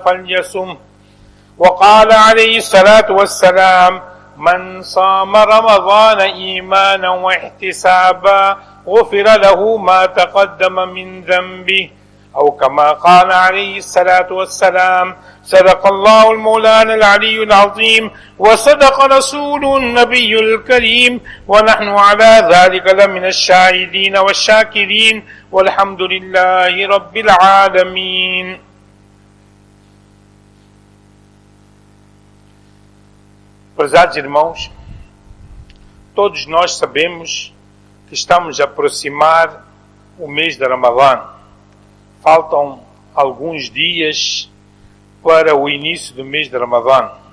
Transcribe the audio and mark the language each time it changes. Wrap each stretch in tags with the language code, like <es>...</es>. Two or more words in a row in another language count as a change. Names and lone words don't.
<ar>فليصم وقال عليه الصلاة والسلام من صام رمضان إيمانا واحتسابا غفر له ما تقدم من ذنبه أو كما قال عليه الصلاة والسلام صدق الله المولانا العلي العظيم وصدق رسول النبي الكريم ونحن على ذلك لمن الشاهدين والشاكرين والحمد لله رب العالمين.</ar> <pt>Prezados irmãos, todos nós sabemos que estamos a aproximar o mês de Ramadã. Faltam alguns dias para o início do mês de Ramadã.</pt>